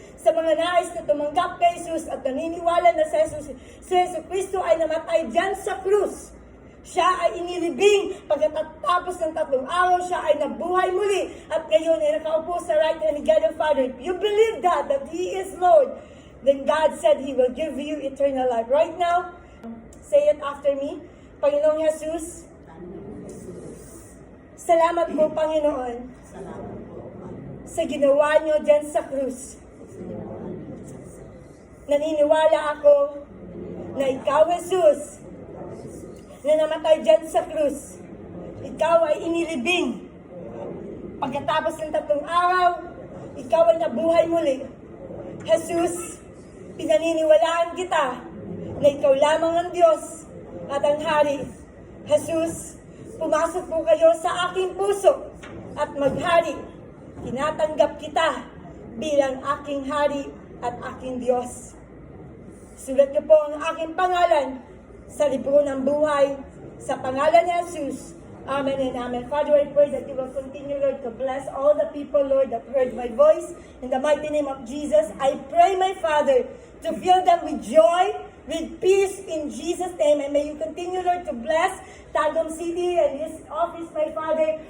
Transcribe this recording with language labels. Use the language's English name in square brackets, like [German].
[Filipino] Sa mga nais na tumanggap kay Jesus at naniniwala na si Jesus Kristo ay namatay dyan sa krus. Siya ay inilibing pagkatapos ng 3 araw, siya ay nabuhay muli at ngayon ay nakaupo sa [English] right hand of God the Father. If you believe that He is Lord, then God said He will give you eternal life. Right now, say it after me. [Filipino] Panginoong Jesus, salamat po, Panginoon, sa ginawa niyo dyan sa krus. Naniniwala ako na ikaw, Jesus, na namatay dyan sa krus. Ikaw ay inilibing. Pagkatapos ng 3 araw, ikaw ay nabuhay muli. Jesus, pinaniniwalaan kita na ikaw lamang ang Diyos at ang Hari. Jesus, pumasok po kayo sa aking puso at maghari. Tinatanggap kita bilang aking Hari at aking Diyos. Sulat niyo po ang aking pangalan sa libro ng buhay sa pangalan ni Jesus. [English] Amen and amen. Father, I pray that you will continue, Lord, to bless all the people, Lord, that heard my voice. In the mighty name of Jesus, I pray, my Father, to fill them with joy, with peace in Jesus' name. And may you continue, Lord, to bless Tagum City and His office, my Father.